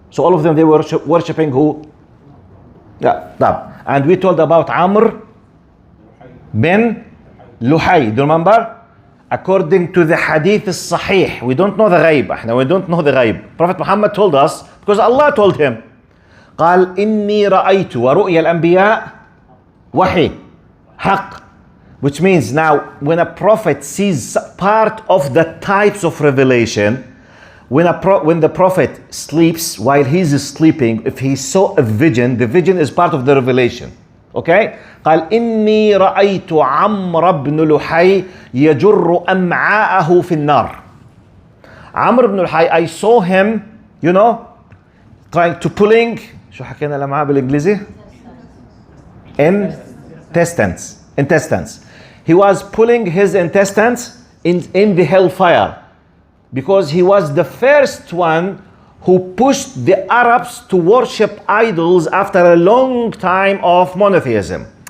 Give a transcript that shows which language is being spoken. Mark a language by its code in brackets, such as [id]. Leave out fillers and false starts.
[en] So all of them, they were worshipping who? Yeah. And we told about Amr bin Luhay. Do you remember? According to the Hadith al-Sahih, we don't know the ghaib. We don't know the ghaib. Prophet Muhammad told us because Allah told him. [ar] قال إني رأيت ورؤيا الأنبياء وحي حق. [en] Which means now when a prophet sees part of the types of revelation, when the prophet sleeps, while he's sleeping, if he saw a vision, the vision is part of the revelation. Okay? [ar] قال إني رأيت عمرو بن لحي يجر أمعاءه في النار. [en] Amr ibn Luhay, I saw him, trying to pulling [ar] شو حكينا الأمعاء بالإنجليزي؟ [en] Intestines. He was pulling his intestines in the hellfire because he was the first one who pushed the Arabs to worship idols after a long time of monotheism.